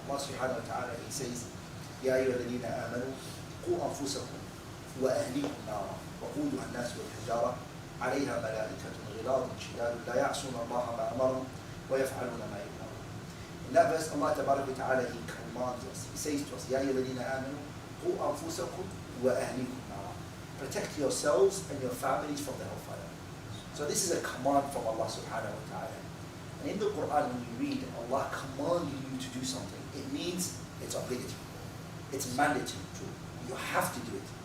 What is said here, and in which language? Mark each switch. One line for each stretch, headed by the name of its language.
English: Allah subhanahu wa ta'ala, He says,
Arabic: يَا أَيُّهَا الَّذِينَ آمَنُوا قُوا أَنفُسَكُمْ وَأَهْلِيكُمْ نَارًا وَقُودُهَا النَّاسُ وَالْحِجَارَةُ عَلَيْهَا مَلَائِكَةٌ غِلَاظٌ شِدَادٌ لَا يَعْصُونَ اللَّهَ مَا أَمَرَهُمْ وَيَفْعَلُونَ مَا يُؤْمَرُونَ.
English: In that verse, Allah Tabaraka wa Ta'ala, He commands us. He says to us,
Arabic: يَا أَيُّهَا الَّذِينَ آمَنُوا قُوا أَنفُسَكُمْ وَأَهْلِيكُمْ نَارًا.
English: Protect yourselves and your families from the hellfire. So this is a command from Allah Subhanahu wa Ta'ala. And in the Quran, when you read Allah commanding you to do something, it means it's obligatory. It's mandatory. You have to do it.